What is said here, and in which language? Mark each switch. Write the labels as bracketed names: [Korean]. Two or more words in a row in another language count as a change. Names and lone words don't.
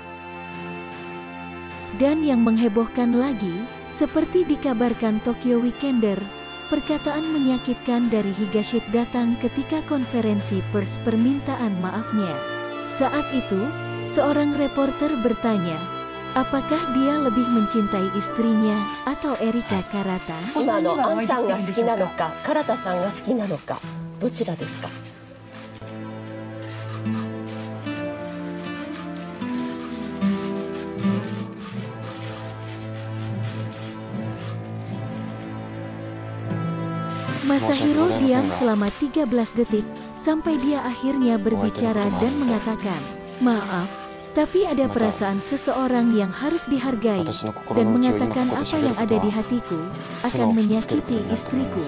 [Indonesian] Dan yang menghebohkan lagi, seperti dikabarkan Tokyo Weekender, perkataan menyakitkan dari Higashida datang ketika konferensi pers permintaan maafnya. Saat itu, seorang reporter bertanya, apakah dia lebih mencintai istrinya atau Erika Karata? [Japanese] 今のアンさんが好きなのか、唐田さんが好きなのか、どちらですか? [Indonesian] Masahiro diam selama 13 detik, sampai dia akhirnya berbicara dan mengatakan, maaf, tapi ada perasaan seseorang yang harus dihargai, dan mengatakan apa yang ada di hatiku, akan menyakiti istriku.